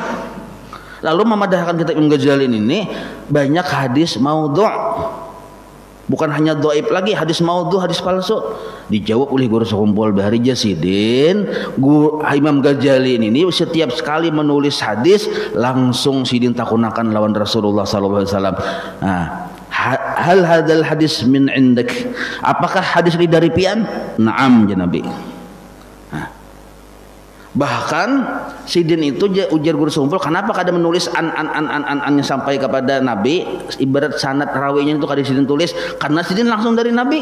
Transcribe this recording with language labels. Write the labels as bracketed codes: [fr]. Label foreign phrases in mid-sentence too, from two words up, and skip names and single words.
[bjn] Lalu memadahkan kitab Imam Ghazali ini banyak hadis maudhu'. Bukan hanya dhaif lagi, hadis maudhu', hadis palsu. Dijawab oleh guru sekumpul Bahri Jasidin, Imam Ghazali ini setiap sekali menulis hadis langsung sidin takunakan lawan Rasulullah [ar] صلى الله عليه وسلم. Nah, هل هذا الحديث من عندك? [bjn] Apakah hadis ini dari pian? [ar] نعم يا نبي. [bjn] Nah, bahkan sidin itu ujar guru sekumpul, kenapa kada menulis an sampai kepada Nabi, ibarat sanad rawinya itu kada sidin tulis, karena sidin langsung dari Nabi.